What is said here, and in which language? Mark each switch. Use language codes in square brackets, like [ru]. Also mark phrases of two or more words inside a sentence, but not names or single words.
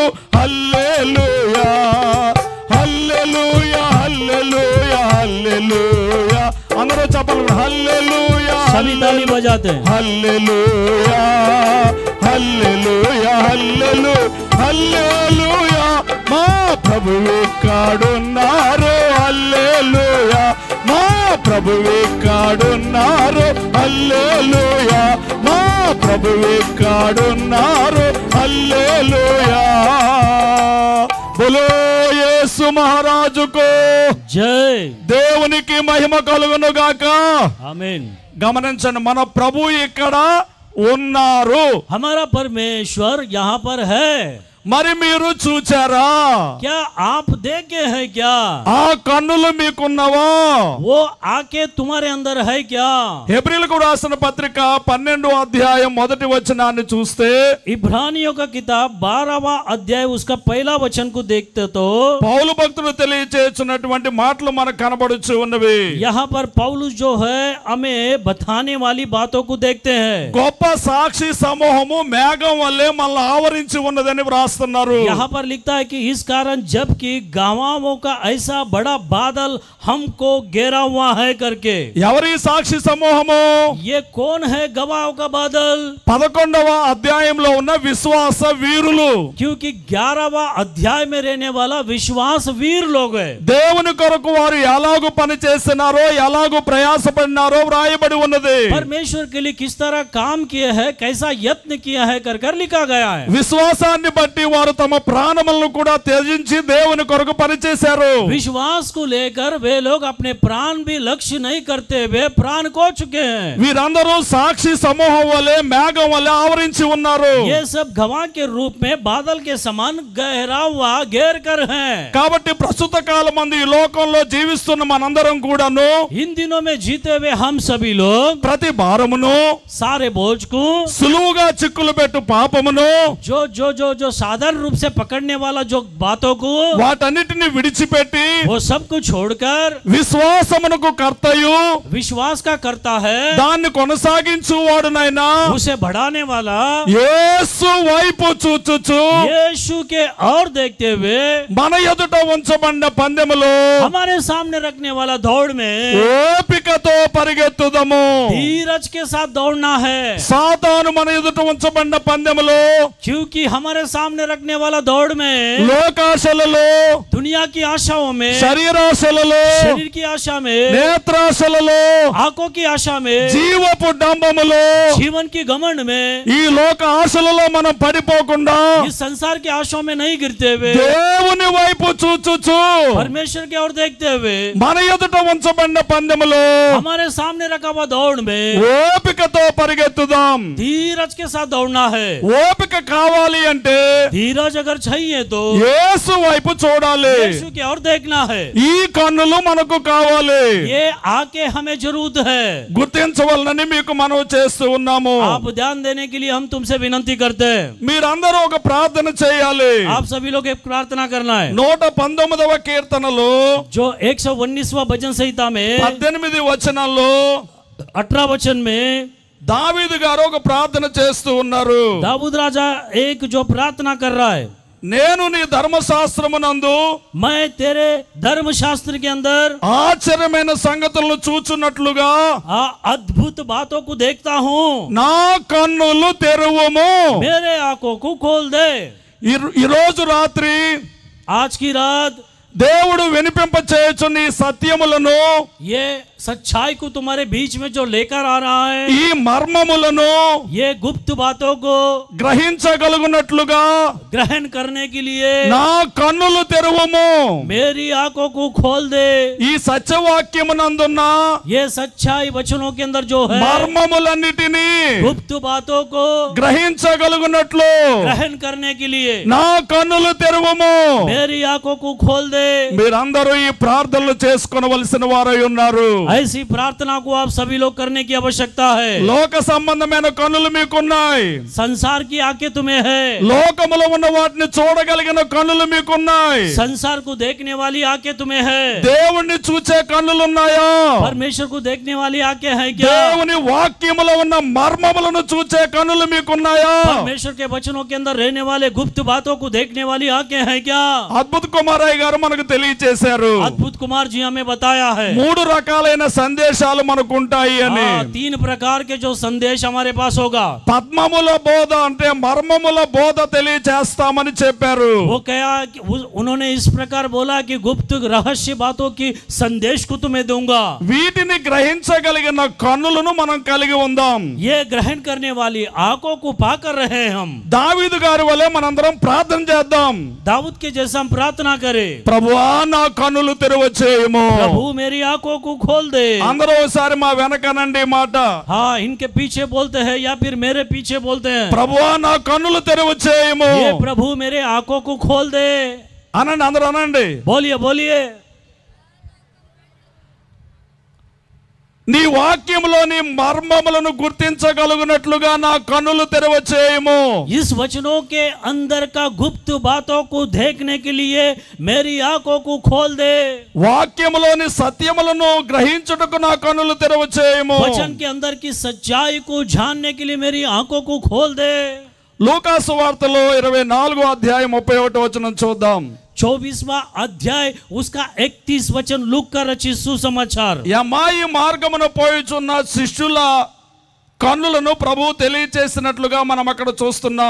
[te] హల్లెలూయా హల్లెలూయా హల్లెలూయా హల్లెలూయా, అందరూ చెప్పండి. హల్లెలూయా, [hi] सभी ताली बजाते हैं। [te] హల్లెలూయా హల్లెలూయా హల్లెలూయా హల్లెలూయా, మా ప్రభువు ఇక్కడున్నారు. హల్లెలూయా, మా ప్రభువు ఇక్కడున్నారు. హల్లెలూయా, మా ప్రభువు ఇక్కడున్నారు. హల్లెలూయా, బోలో యేసు మహారాజుకు [hi] जय। [te] దేవునికి మహిమ కలుగును గాక. [hi] आमीन। [te] గమనించండి, మన ప్రభు ఇక్కడ ఉన్నారు. [hi] हमारा परमेश्वर यहाँ पर है। [te] మరి మీరు చూచారా? [hi] क्या आप देखे हैं क्या? [te] ఆ కన్నులు మీకున్నవా? [hi] वो आंखें तुम्हारे अंदर है क्या? [te] హెబ్రీయులకు రాసిన పత్రిక 12వ అధ్యాయం 1వ వచనాన్ని చూస్తే, [hi] इब्रानियों का किताब 12वां अध्याय उसका पहला वचन को देखते तो [te] పౌలు భక్తుడు తెలియజేస్తున్నటువంటి మాటలు మనకు కనబడుచు ఉన్నవి. [hi] यहाँ पर पौलुस जो है हमें बताने वाली बातों को देखते हैं। [te] గొప్ప సాక్షి సమూహము మేఘం వల్లే మనల్ని ఆవరించి ఉన్నదని వ్రాసి చేస్తున్నారు. [hi] यहाँ पर लिखता है कि इस कारण जबकि गवाहों का ऐसा बड़ा बादल हमको घेरा हुआ है करके. [te] ఎవరి సాక్షి సమూహము? [hi] ये कौन है गवाहों का बादल? [te] 11వ అధ్యాయంలో ఉన్న విశ్వాస వీరులు. [hi] क्योंकि 11वां अध्याय में रहने वाला विश्वास वीर लोग है. [te] దేవుని కొరకు వారు ఎలాగూ పని చేస్తున్నారో ఎలాగూ ప్రయాసపడినారో వ్రాయబడి ఉన్నది. [hi] परमेश्वर के लिए किस तरह काम किए हैं, कैसा यत्न किया है कर लिखा गया है. [te] విశ్వాసాన్ని బట్టి వారు తమ ప్రాణములను కూడా త్యజించి దేవుని కొరకు పనిచేశారు. [hi] विश्वास को लेकर वे लोग अपने प्राण भी लक्ष्य नहीं करते, वे प्राण खो चुके हैं. [te] వీరందరూ సాక్షి సమూహం వలె మేఘం వలె ఆవరించి ఉన్నారు. [hi] ये सब गवाह के रूप में बादल के समान गहरा हुआ घेर कर हैं. [te] కాబట్టి ప్రస్తుత కాలమందు ఈ లోకంలో జీవిస్తున్న మనందరం కూడాను [hi] इन दिनों में जीते हुए हम सभी लोग [te] ప్రతి భారమును [hi] सारे बोझ को, [te] సులువుగా చిక్కులు పెట్టు పాపమును [hi] जो जो जो जो साधारण रूप से पकड़ने वाला जो बातों को, [te] వాటన్నిటిని విడిచిపెట్టి [hi] वो सब को छोड़कर [te] విశ్వాసమునకు కర్తయు [hi] विश्वास का करता है, [te] దాన్ని కొనసాగించువాడునైనా [hi] उसे बढ़ाने वाला [te] యేసు వైపు చూచుచు [hi] यीशु के और देखते हुए [te] మన ఎదుట ఉంచబడిన పందెములో [hi] हमारे सामने रखने वाला दौड़ में [te] ఓపికతో పరిగెత్తుదము. [hi] धीरज के साथ दौड़ना है. [te] సాతాను మన ఎదుట ఉంచబడిన పందెములో [hi] क्योंकि हमारे सामने रखने वाला दौड़ में [te] లోకాశలలో [hi] दुनिया की आशाओं में, [te] శరీరాశలలో [hi] शरीर की आशा में, [te] నేత్రాశలలో [hi] आंखों की आशा में, [te] జీవపు డంబములో [hi] जीवन की घमंड में, [te] ఈ లోక ఆశలలో మనం పడిపోకుండా [hi] इस संसार की आशाओं में नहीं गिरते हुए [te] దేవుని వైపు చూచుచు [hi] परमेश्वर की ओर देखते हुए [te] మన ఎదుట ఉంచబడిన పందెములో [hi] हमारे सामने रखा हुआ दौड़ में [te] ఓపికతో పరిగెత్తుదాం. [hi] धीरज के साथ दौड़ना है. [te] ఓపిక కావాలి అంటే [hi] धीरज अगर चाहिए तो [te] యేసు వైపు చూడాలి. [hi] यीशु की ओर देखना है. [te] ఈ కన్నులు మనకు కావాలి. [hi] ये आके हमें जरूरत है. [te] గుర్తించవలనని మీకు మనవి చేస్తూ ఉన్నాము. [hi] आप ध्यान देने के लिए हम तुमसे विनंती करते हैं. [te] మీరందరూ ఒక ప్రార్థన చేయాలి. [hi] आप सभी लोग एक प्रार्थना करना है. [te] 119వ కీర్తనలో [hi] जो 119वां भजन संहिता में [te] 18 వచనాల్లో [hi] 18 वचन में [te] దావీదు గారు ఒక ప్రార్థన చేస్తూ ఉన్నారు. [hi] दाऊद राजा एक जो प्रार्थना कर रहा है, [te] నేను నీ ధర్మశాస్త్రమునందు [hi] मैं तेरे धर्मशास्त्र के अंदर [te] ఆశ్చర్యమైన సంగతులను చూచున్నట్లుగా [hi] अद्भुत बातों को देखता हूँ. [te] నా కన్నులు తెరువుము. [hi] मेरे आंखों को खोल दे. [te] ఈ రోజు రాత్రి [hi] आज की रात [te] దేవుడు వినిపింప చేయుచున్న ఈ సత్యములను, [hi] ये सच्चाई को तुम्हारे बीच में जो लेकर आ रहा है, [te] ఈ మర్మములను [hi] ये गुप्त बातों को [te] గ్రహించగలుగునట్లుగా [hi] ग्रहण करने के लिए [te] నా కన్నులు తెరువుము. [hi] मेरी आंखों को खोल दे. [te] ఈ సత్యవాక్యమునందున్న [hi] ये सच्चाई वचनों के अंदर जो है [te] మర్మములన్నిటినీ [hi] गुप्त बातों को [te] గ్రహించగలుగునట్లు [hi] ग्रहण करने के लिए [te] నా కన్నులు తెరువుము. [hi] मेरी आंखों को खोल दे. [te] మీరందరూ ఈ ప్రార్థనలు చేసుకొనవలసిన వారై ఉన్నారు. [hi] ऐसी प्रार्थना को आप सभी लोग करने की आवश्यकता है. [te] లోక సంబంధమైన కన్నులు మీకున్నాయి. [hi] संसार की आंखें तुम्हें है. [te] లోకములో ఉన్న వాటిని చూడగలిగిన కన్నులు మీకున్నాయి. [hi] संसार को देखने वाली आंखें तुम्हें है. [te] దేవుణ్ణి చూచే కన్నులు ఉన్నాయా? [hi] परमेश्वर को देखने वाली आंखें हैं क्या? [te] దేవుని వాక్యములో ఉన్న మర్మములను చూచే కన్నులు మీకున్నాయా? [hi] परमेश्वर के वचनों के अंदर रहने वाले गुप्त बातों को देखने वाली आंखें हैं क्या? [te] అద్భుత కుమారయ్య గారు మనకు తెలియజేశారు. [hi] अद्भुत कुमार जी हमें बताया है [te] 3 రకాలైన సందేశాలు మనకు ఉంటాయి అని. [hi] 3 प्रकार के जो संदेश हमारे पास होगा. [te] పద్మముల బోధ అంటే మర్మముల బోధ తెలియజేస్తామని చెప్పారు. [hi] वो क्या, उन्होंने इस प्रकार बोला कि गुप्त रहस्य बातों की संदेश को तुम्हें दूंगा. [te] వీటిని గ్రహించగలిగిన కన్నులను మనం కలిగి ఉందాం. [hi] ये ग्रहण करने वाली आंखों को पाकर रहे हम. [te] దావీదు గారి వలె మనందరం ప్రార్థన చేద్దాం. [hi] दाऊद के जैसा हम प्रार्थना करें, [te] ప్రభువా నా కన్నులు తెరవచేయము. [hi] प्रभु मेरी आंखों को खोल दे. [te] అందరూ ఒకసారి మా వెనకనండి మాట. [hi] हाँ, इनके पीछे बोलते हैं या फिर मेरे पीछे बोलते हैं, [te] ప్రభువా నా కన్నులు తెరవచేయము. [hi] ये प्रभु मेरे आंखों को खोल दे. [te] అనండి, అందరూ అనండి. [hi] बोलिए बोलिए. [te] నీ వాక్యములోని మర్మములను గుర్తించగలుగునట్లుగా నా కన్నులు తెరవచేయము. [hi] इस वचनों के अंदर का गुप्त बातों को देखने के लिए मेरी आंखों को खोल दे. [te] వాక్యములోని సత్యములను గ్రహించుటకు నా కన్నులు తెరవచేయము. [hi] वचन के अंदर की सच्चाई को जानने के लिए मेरी आंखों को खोल दे. [te] లూకాసు వార్తలో 24వ అధ్యాయం 31వ వచనం చూద్దాం. [hi] 24वां अध्याय उसका 31 वचन लूक का रचित सुसमाचार. [te] యమాయి మార్గమున పోయుచున్న శిష్యుల కన్నులను ప్రభువు తెలియచేసినట్లుగా మనం అక్కడ చూస్తున్నాం.